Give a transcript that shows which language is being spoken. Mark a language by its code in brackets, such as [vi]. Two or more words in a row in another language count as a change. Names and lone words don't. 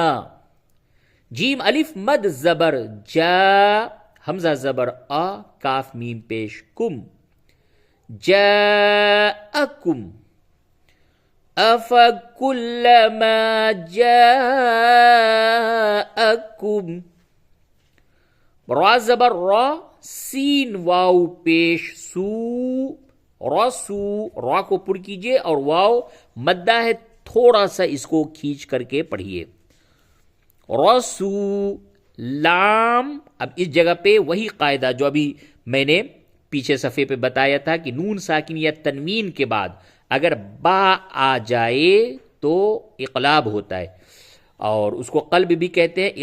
[ur] جیم الف مد زبر جا، حمزہ زبر آ، کاف میم پیش کم، جاءکم. [ar] افا کلما جاءکم. [ur] را زبر را، سین واو پیش سو، رسو، را کو پر کیجئے اور واو مدہ ہے، تھوڑا سا اس کو کھینچ کر کے پڑھیے. [ar] رسو. [ur] لام، اب اس جگہ پہ وہی قاعدہ جو ابھی میں نے پیچھے صفحے پہ بتایا تھا کہ نون ساکن یا تنوین کے بعد اگر با آ جائے تو اقلاب ہوتا ہے، اور اس کو قلب بھی کہتے ہیں.